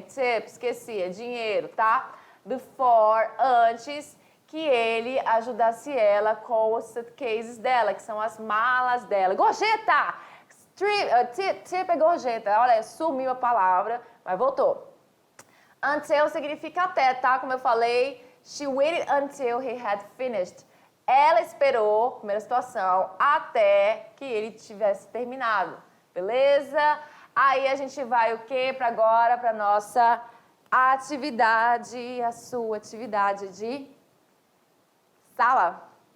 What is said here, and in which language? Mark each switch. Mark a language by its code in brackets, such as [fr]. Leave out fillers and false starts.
[pt] Tip, esqueci, é dinheiro, tá? Before, antes que ele ajudasse ela com os suitcases dela, que são as malas dela. Gorjeta! Tip é gorjeta. Olha, sumiu a palavra, mas voltou. Until significa até, tá? Como eu falei, [en] she waited until he had finished. [pt] Ela esperou, primeira situação, até que ele tivesse terminado. Beleza? Aí a gente vai o quê? Para agora, para nossa a sua atividade de sala.